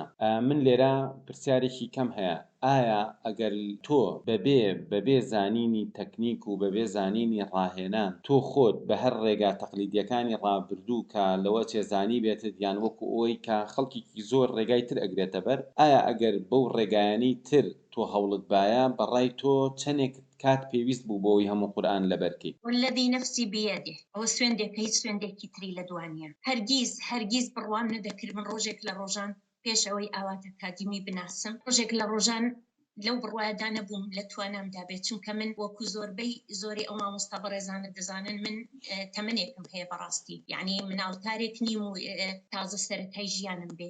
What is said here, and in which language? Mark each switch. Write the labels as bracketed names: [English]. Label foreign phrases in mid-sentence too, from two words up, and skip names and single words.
[Central Kurdish] من لێرە پرسیارێکی کەم هەیە، ئایا ئەگەر تۆ بەبێ زانینی تەکنیک و بەبێ زانینی ڕاهێنان تۆ خۆت بە هەر ڕێگا تەقلیدیەکانی ڕابردوو کە لەوە چێزانی بێتت یان وەکو ئەوەی کە خەڵکێکی زۆر ڕێگای تر ئەگرێتە بەر، ئایا ئەگەر بەو ڕێگایانی تر تۆ هەوڵت باە بەڕای تۆ چەندێک کات پێویست بوو بۆەوەی هەموو قورئان لەبەرکەی؟ [Arabic] والذي نفسي بيده [Central Kurdish] ئەوە سوێندێکە هیچ سوێندێکی تری لە دوانیە. هەرگیز بڕوام نەدەکرد من ڕۆژێک لە ڕۆژان پێش ئەوەی ئاوات ئەکادیمی بناسم، ڕۆژێک لە ڕۆژان لەو بڕوایەدا نەبووم لە توانامدا بێت، چونکە من وەکو زۆری ئەو مامۆستا بەڕێزانە دەزانن من تەمەنێکم هەیە بەڕاستی، یعنی مناڵکارێک نیم و تازە سەرەتای ژیانم بێت.